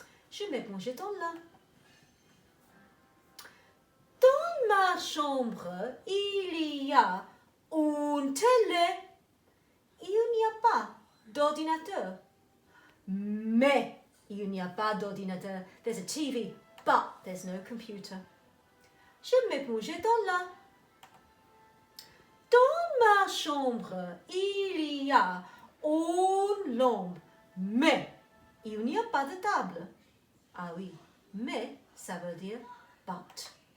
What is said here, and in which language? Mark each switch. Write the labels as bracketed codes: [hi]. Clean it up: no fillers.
[fr] Je mets mon jeton là. Dans ma chambre, il y a une télé. Il n'y a pas d'ordinateur. Mais il n'y a pas d'ordinateur. [en] There's a TV, but there's no computer. [fr] Je mets mon jeton là. Dans ma chambre, il y a une lampe, mais il n'y a pas de table. Ah oui, mais ça veut dire but.